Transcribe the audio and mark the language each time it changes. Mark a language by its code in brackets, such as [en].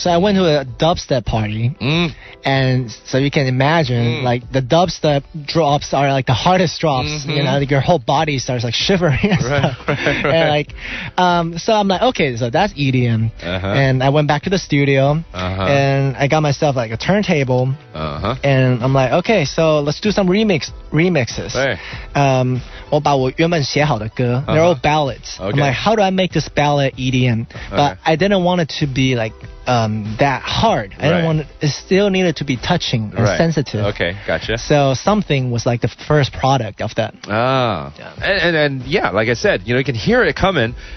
[en] So I went to a dubstep party, and so you can imagine like the dubstep drops are like the hardest drops. You know, like your whole body starts like shivering and stuff. And like, so I'm like, okay, so that's EDM. And I went back to the studio, and I got myself like a turntable, and I'm like, okay, so let's do some remixes. [zh] 我把我原本写好的歌 [en] they're all ballads. I'm like, how do I make this ballad EDM? But I didn't want it to be like that hard. I didn't want it still needed to be touching and sensitive. Okay, gotcha. So something was like the first product of that. And yeah, like I said, you know, you can hear it coming.